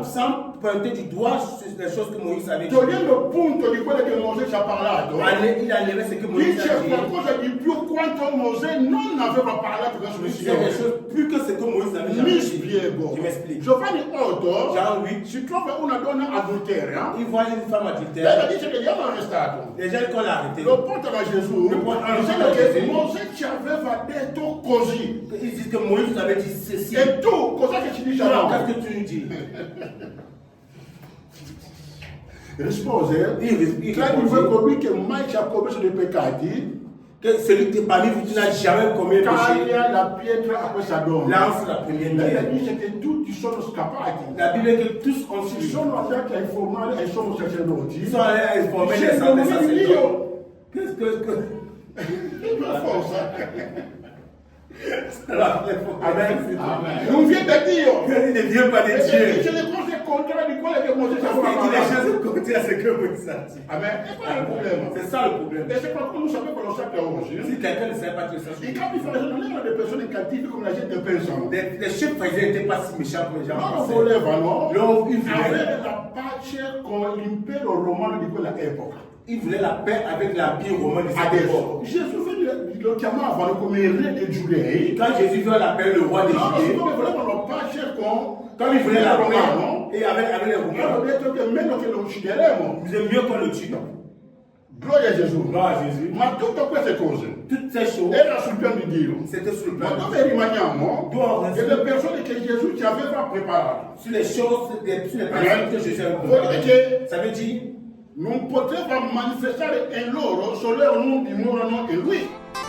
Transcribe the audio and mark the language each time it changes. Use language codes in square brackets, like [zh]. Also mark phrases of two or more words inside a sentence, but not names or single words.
[fr] sans pointer du doigt sur les choses que Moïse avait dit. [it] togliendo punto di quello che Mosè ci ha parlato. [fr] Il enlevait ce que Moïse [it] Dice [fr] a dit. [it] qualcosa di più quanto Mosè non aveva parlato verso il [fr] Il disait des [it] Signore. [fr] choses plus que ce que Moïse avait jamais [it] Mi [fr] dit. [it] spiego. [fr] Je m'explique. [it] Giovanni 8 [fr] Jean 8, [it] si trova una donna adultera. [fr] il voit une femme [it] Lei [fr] adultère. [it] dice che gli hanno arrestato. [fr] Les gens qu'on l'a arrêté. [it] Lo portano a Gesù. Lo portano Dicendo a che Gesù. Mosè ci aveva detto così. [fr] Ils disent que Moïse avait dit ceci. [it] E tu cosa che ci dici a [fr] Alors, [it] noi? [fr] qu'est-ce que tu nous dis? [it] Rispose, [fr] Il [it] credi voi [fr] répondit [it] colui che mai ci ha commesso dei peccati, [fr] que celui qui parmi vous qui n'a jamais commis un péché, [it] taglia la pietra a questa donna. [fr] lance la première [it] Lei [fr] pierre. [it] dice che tutti sono scappati. [fr] La Bible dit que tous ont [it] Si [fr] fui. [it] sono andati a informare ai sommi sacerdoti. [fr] Ils sont allés à informer les [it] Dicendo, non è [fr] sacerdotes. [it] Dio. [fr] Qu'est-ce que... [it] Per forza. Amen. Non viene da Dio. [fr] Il ne vient pas de [it] Perché dice [fr] Dieu. [it] le cose contrarie di quelle che Mosè ci [fr] Parce [it] aveva [fr] qu'il dit les [it] parlato. [fr] choses contraires à ce que Moïse a dit. [it] Amen. E qual è il problema? [fr] C'est ça le problème. [it] E se qualcuno non sapeva lo sappia oggi. [fr] Si quelqu'un ne savait pas que ça, [it] I capi farisei non erano delle persone cattive come la gente pensa. [fr] les chefs pharisiens n'étaient pas si méchants comme les gens [it] Loro [fr] pensaient. [it] volevano [fr] Loro voulaient [it] avere la pace con l'impero romano di quella epoca. [fr] Ils voulaient la paix avec l'empire romain de cette [it] Adesso [fr] époque. [it] Gesù lo chiamavano come il re dei giudei. [fr] Quand Jésus veut la paix, le roi des [it] Loro [fr] Juifs, [it] siccome volevano pace con romano, [fr] Quand il voulait la [it] romano, [fr] paix, et avec les [it] io ho [fr] Romains, [it] detto che meno che lo uccideremo. [fr] vous êtes mieux qu'on le tue. [it] Gloria a Gesù. [fr] Gloire à Jésus. [it] Ma tutte queste cose [fr] Toutes ces choses, [it] era sul piano di Dio. [fr] c'était sur le [it] Ma [fr] plan. [it] dove rimaniamo? Dove Che le persone che Gesù ci aveva preparato. [fr] Sur les choses, sur les personnes que Jésus a [it] Vuol dire che [fr] Ça veut dire, [it] non poteva manifestare in loro se loro non dimorano in Lui.